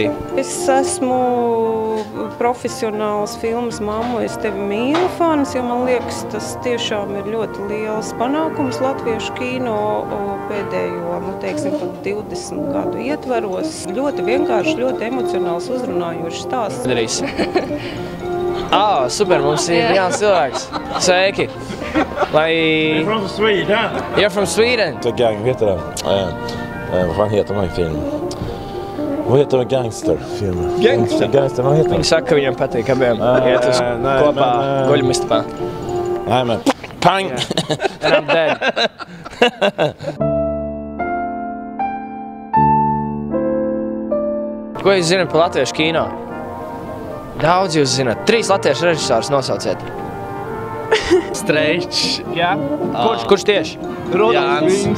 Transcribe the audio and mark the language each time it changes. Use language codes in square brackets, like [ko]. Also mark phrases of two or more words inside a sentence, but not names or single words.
[lv] Es esmu profesionāls filmas Mammu, es tevi mīlu fans, jo man liekas, tas tiešām ir ļoti liels panākums latviešu kino pēdējo, teiksim, pat 20 gadu ietvaros. Ļoti vienkārši, ļoti emocionāls, uzrunājošs stāsts. Darīs. Super, mums ir jauns cilvēks. Sveiki! [en] You're from Sweden? You're from Sweden? [sv] Gang heter den. Vad fan heter den här filmen? Vad heter den gangsterfilmen? Gangster, vad heter den? [lv] Viņi saka, ka viņam patīk abiem iet uz kopā guļamistabā. [sv] Nej men, pang! [en] And I'm dead. [lv] Ko jūs zināt par latviešu kino? Daudz jūs zināt. 3 latviešu režisors nosauciet. Streičs. Jā? Kurš tieši? Jānis.